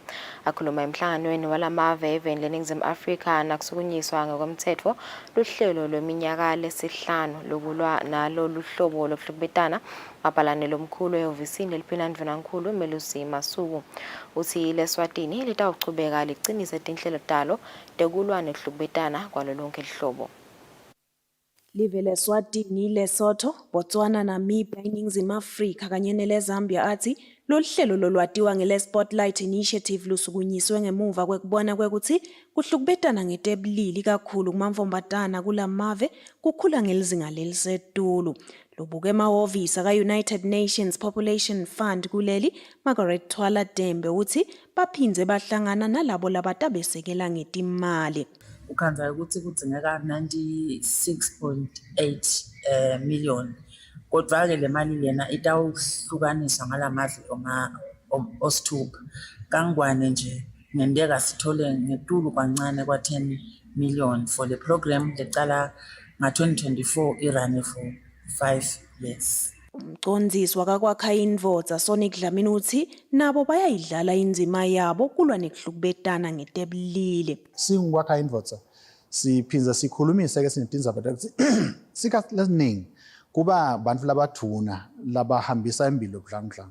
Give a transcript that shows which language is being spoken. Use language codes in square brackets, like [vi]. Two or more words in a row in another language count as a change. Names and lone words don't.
[ss] Akhuluma emhlanganweni walamave eveni leNingizimu Afrika nakusukunyiswa ngokomthetho luhlelo lweminyaka lesihlanu lokulwa nalo luhlobo lokuhlukubetana mabhalane lomkhulu ehhovisini leliphinandvunankulu Melusi Masuku. Uthi leSwatini litawuchubeka licinise tinhlelo talo tekulwa nekuhlukubetana kwalo lonke lihlobo. Live leSwatini, Lesotho, Botswana, Namibia, iNingizimu Afrika kanye neleZambia athi lolu hlelo lolwatiwa ngele-Spotlight Initiative lusukunyiswe ngemuva kwekubona kwekuthi kuhlukubetana ngetebulili kakhulu kumamfombatana kulamave kukhula ngelizinga lelisetulu. Lubuke emahhovisi ka-United Nations Population Fund kuleli Margaret Twala Dembe uthi baphindze bahlangana nalabo labatabesekela ngetimali. Ukhanza ukuthi kudzingeka 96.8 million. Kodwa-ke le mali lena itawuhlukaniswa ngalamave osithupha. Kangwane nje ngenteka sithole ngetulu kancane kwa-10 million [en] for the program [ss] lecala nga-2024 irane [en] for 5 years. [ss] Umcondzisi wakakwakha indvodza Sonic Dlamini uthi nabo bayayidlala indima yabo kulwa nekuhlukubetana ngetebulili. Singikwakha indvodza siphinza sikhulumise ke sinetindzaba ukuthi sikhathi lesiningi kuba bantfu labaduna labahambisa impilo budlangudlangu.